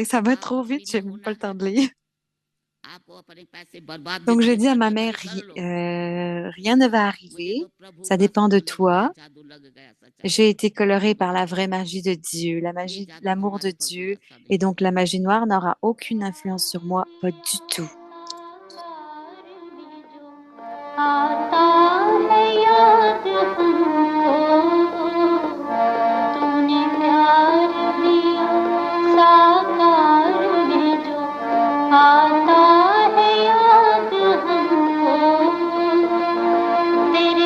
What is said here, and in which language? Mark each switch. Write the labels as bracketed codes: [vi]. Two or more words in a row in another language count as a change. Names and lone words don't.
[fr] Ça va trop vite, j'ai même pas le temps de lire. Donc, j'ai dit à ma mère, rien ne va arriver, ça dépend de toi. J'ai été colorée par la vraie magie de Dieu, la magie, l'amour de Dieu, et donc la magie noire n'aura aucune influence sur moi, pas du tout. [hi] आता है याद हमको तूने प्यार दिया साकार में जो आता है याद हमको तेरे